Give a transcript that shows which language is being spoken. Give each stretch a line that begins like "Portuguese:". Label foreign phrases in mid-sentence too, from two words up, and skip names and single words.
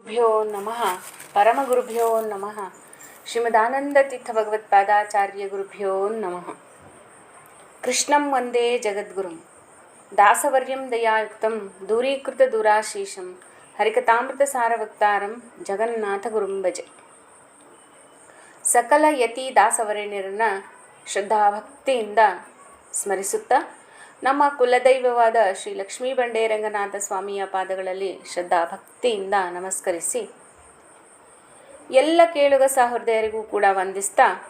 Sanskrit: ಗುರುಭ್ಯೋ ನಮಃ ಪರಮಗುರುಭ್ಯೋ ನಮಃ ಶ್ರೀಮದಾನಂದತೀರ್ಥ ಭಗವತ್ಪಾದಾಚಾರ್ಯ ಗುರುಭ್ಯೋ ನಮಃ. ಕೃಷ್ಣಂ ವಂದೇ ಜಗದ್ಗುರುಂ ದಾಸವರ್ಯಂ ದಯಾಯುಕ್ತಂ ದೂರೀಕೃತ ದೂರಾಶೀಷಂ ಹರಿಕಥಾಮೃತ ಸಾರವಕ್ತಾರಂ ಜಗನ್ನಾಥ ಗುರುಂ ಭಜೆ.
Kannada: ಸಕಲ ಯತಿ ದಾಸವರೇಣ್ಯರನ್ನ ಶ್ರದ್ಧಾಭಕ್ತಿಯಿಂದ ಸ್ಮರಿಸುತ್ತಾ ನಮ್ಮ ಕುಲದೈವವಾದ ಶ್ರೀ ಲಕ್ಷ್ಮೀ ಬಂಡೇರಂಗನಾಥ ಸ್ವಾಮಿಯ ಪಾದಗಳಲ್ಲಿ ಶ್ರದ್ಧಾಭಕ್ತಿಯಿಂದ ನಮಸ್ಕರಿಸಿ ಎಲ್ಲ ಕೇಳುಗ ಸಹೃದಯರಿಗೂ ಕೂಡ ವಂದಿಸ್ತಾ